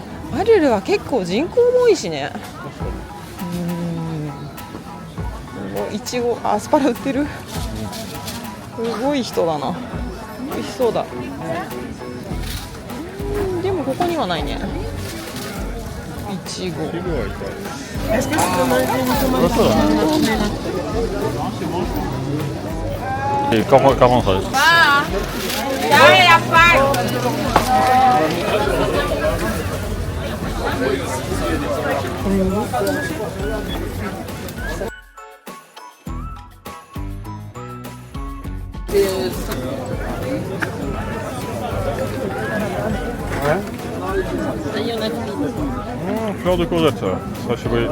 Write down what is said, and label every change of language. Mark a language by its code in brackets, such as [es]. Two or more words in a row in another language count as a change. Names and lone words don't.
[ja] アルルは結構人口も多いしね。すごい。いちご、アスパラ売ってる。すごい人だな。美味しそうだ。でもここにはないね。いちご。 [fr] comment ça? Fleur de courgette, ça chez vous.